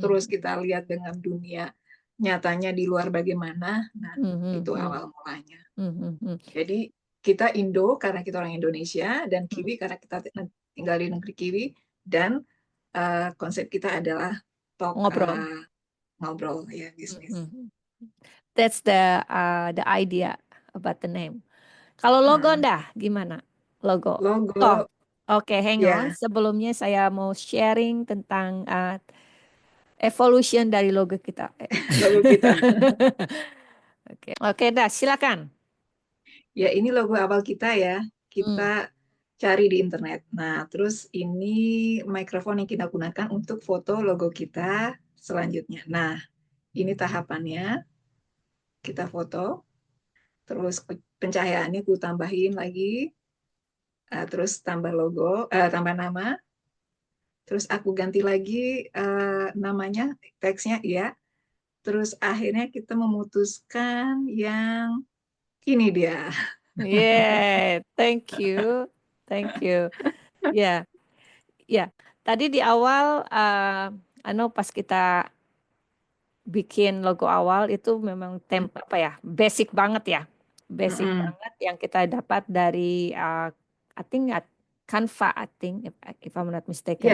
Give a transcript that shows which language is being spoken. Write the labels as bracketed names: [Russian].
[Indonesian] terus kita lihat dengan dunia nyatanya di luar bagaimana. Nah, hmm, hmm, itu hmm, awal mulanya. hmm, hmm, hmm, Jadi kita Indo karena kita orang Indonesia dan hmm, Kiwi karena kita tinggal di negeri Kiwi dan konsep kita adalah talk ngobrol. ngobrol ya Hmm, bisnis. hmm, hmm. [English] That's the idea about the name. [Indonesian] Kalau logo Uh, dah gimana? Logo. Oh, logo [English] oke, hang on. [Indonesian] ya Sebelumnya saya mau sharing tentang evolution dari logo kita. logo kita. Oke, oke, dah, silakan. Ya, ini logo awal kita ya. Kita Hmm. cari di internet. Nah, terus ini mikrofon yang kita gunakan untuk foto logo kita selanjutnya. Nah, ini tahapannya. Kita foto, terus pencahayaannya ku tambahin lagi, terus tambah logo, tambah nama, terus aku ganti lagi namanya, teksnya ya. Terus akhirnya kita memutuskan yang ini dia. [English] Yeah, thank you, thank you. [Indonesian] Ya, ya. Tadi di awal, pas kita bikin logo awal itu memang apa ya, basic banget ya, basic Mm-mm. banget yang kita dapat dari, [English] I think Canva, I think if I'm not mistaken ya.